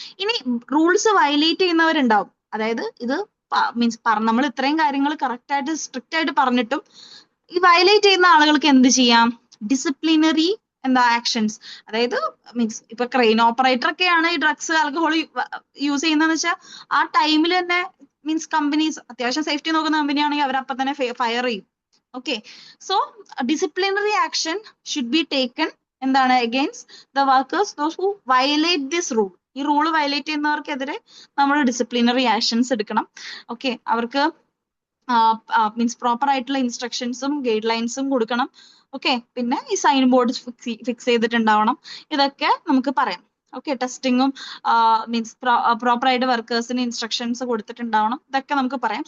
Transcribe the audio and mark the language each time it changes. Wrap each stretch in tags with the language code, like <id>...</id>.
<ml>ഇനി rules violate ചെയ്യുന്നവരുണ്ടാവും. അതായത് ഇത് മീൻസ് നമ്മൾ ഇത്രയും കാര്യങ്ങൾ കറക്റ്റ് ആയിട്ട് സ്ട്രിക്റ്റ് ആയിട്ട് പറഞ്ഞിട്ടും ഈ വയലേറ്റ് ചെയ്യുന്ന ആളുകൾക്ക് എന്ത് ചെയ്യാം? Disciplinary actions. അതായത് മീൻസ് ഇപ്പൊ ക്രെയിൻ ഓപ്പറേറ്റർ ഒക്കെയാണ് ഈ ഡ്രഗ്സ് ആൽക്കഹോൾ യൂസ് ചെയ്യുന്നതെന്ന് വെച്ചാൽ ആ ടൈമിൽ തന്നെ മീൻസ് കമ്പനീസ് അത്യാവശ്യം സേഫ്റ്റി നോക്കുന്ന കമ്പനിയാണെങ്കിൽ അവർ അപ്പൊ തന്നെ ഫയർ ചെയ്യും.</ml> <en>Okay, so disciplinary action should be taken against the workers, those who violate this rule.</en> <ml>ഈ റൂള് വയലേറ്റ് ചെയ്യുന്നവർക്കെതിരെ നമ്മൾ ഡിസിപ്ലിനറി ആക്ഷൻസ് എടുക്കണം. ഓക്കെ, അവർക്ക് മീൻസ് പ്രോപ്പർ ആയിട്ടുള്ള ഇൻസ്ട്രക്ഷൻസും ഗൈഡ് ലൈൻസും കൊടുക്കണം. ഓക്കെ, പിന്നെ ഈ സൈൻ ബോർഡ് ഫിക്സ് ചെയ്തിട്ടുണ്ടാവണം. ഇതൊക്കെ നമുക്ക് പറയാം. ഓക്കെ, ടെസ്റ്റിങ്ങും മീൻസ് പ്രോപ്പർ ആയിട്ട് വർക്കേഴ്സിന് ഇൻസ്ട്രക്ഷൻസ് കൊടുത്തിട്ടുണ്ടാവണം. ഇതൊക്കെ നമുക്ക് പറയാം.</ml>